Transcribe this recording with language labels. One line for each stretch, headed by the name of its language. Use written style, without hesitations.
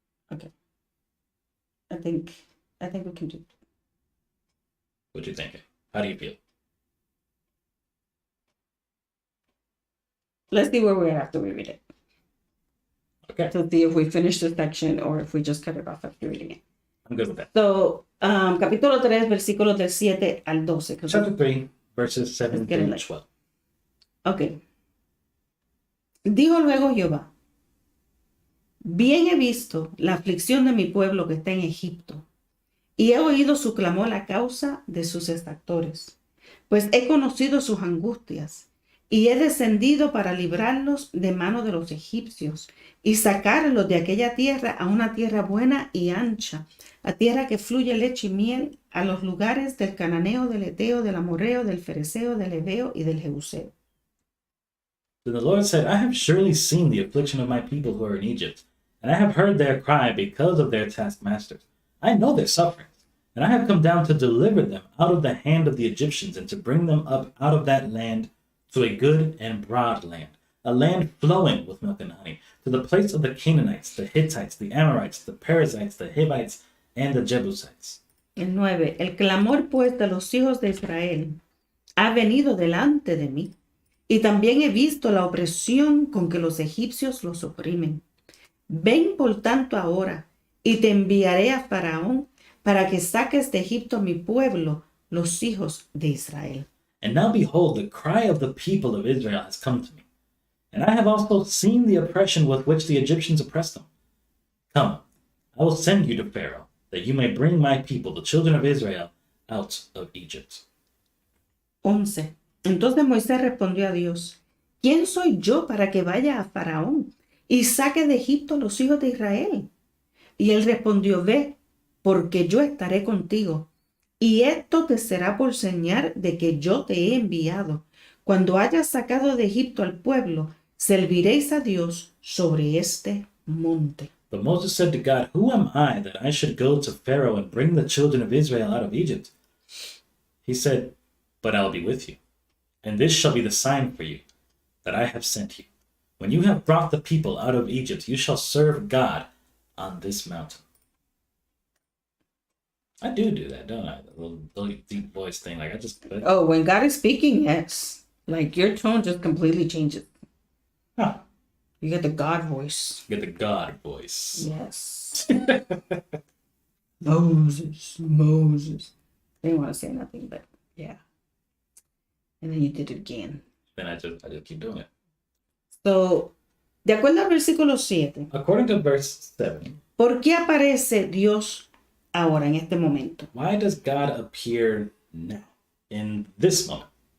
English: I think we can do. What you thinking? How do you feel? Let's see where we're at after we read it. Okay, To see if we finish the section or if we just cut it off after reading it. I'm good with that.
Spanish: So, capítulo 3, versículos del 7 al 12.
English: Chapter 3, verses 7 Let's get it through like- 12. Ok.
Spanish: Dijo luego Jehová: Bien he visto la aflicción de mi pueblo que está en Egipto, y he oído su clamor a causa de sus exactores, pues he conocido sus angustias, y he descendido para librarlos de mano de los egipcios, y sacarlos de aquella tierra a una tierra buena y ancha, a tierra que fluye leche y miel, a los lugares del cananeo, del eteo, del amorreo, del fereceo, del heveo y del jebuseo.
English: Then the Lord said, I have surely seen the affliction of my people who are in Egypt, and I have heard their cry because of their taskmasters. I know their sufferings, and I have come down to deliver them out of the hand of the Egyptians and to bring them up out of that land to a good and broad land, a land flowing with milk and honey, to the place of the Canaanites, the Hittites, the Amorites, the Perizzites, the Hivites, and the Jebusites.
Spanish: El 9. El clamor pues de los hijos de Israel ha venido delante de mí, y también he visto la opresión con que los egipcios los oprimen. Ven por tanto ahora, y te enviaré a Faraón para que saques de Egipto a mi pueblo, los hijos de Israel.
English: And now behold, the cry of the people of Israel has come to me, and I have also seen the oppression with which the Egyptians oppressed them. Come, I will send you to Pharaoh, that you may bring my people, the children of Israel, out of Egypt. 11.
Spanish: Entonces Moisés respondió a Dios: ¿Quién soy yo para que vaya a Faraón y saque de Egipto a los hijos de Israel? Y él respondió: Ve, porque yo estaré contigo, y esto te será por señal de que yo te he enviado. Cuando hayas sacado de Egipto al pueblo, serviréis a Dios sobre este monte.
English: But Moses said to God, Who am I that I should go to Pharaoh and bring the children of Israel out of Egypt? He said, But I will be with you, and this shall be the sign for you, that I have sent you. When you have brought the people out of Egypt, you shall serve God on this mountain. I do that, don't I? The little deep voice thing. Like, I just... Oh, when God is speaking, yes. Like your tone just completely changes. Huh. You get the God voice. Get the God voice. Yes. Moses. They didn't want to say nothing, but yeah. And then you did it again. Then I just keep doing it.
Spanish: So, de acuerdo al versículo 7,
English: According to verse 7,
Spanish: ¿por qué aparece Dios ahora, en este momento?
English: why does God appear now, in this moment?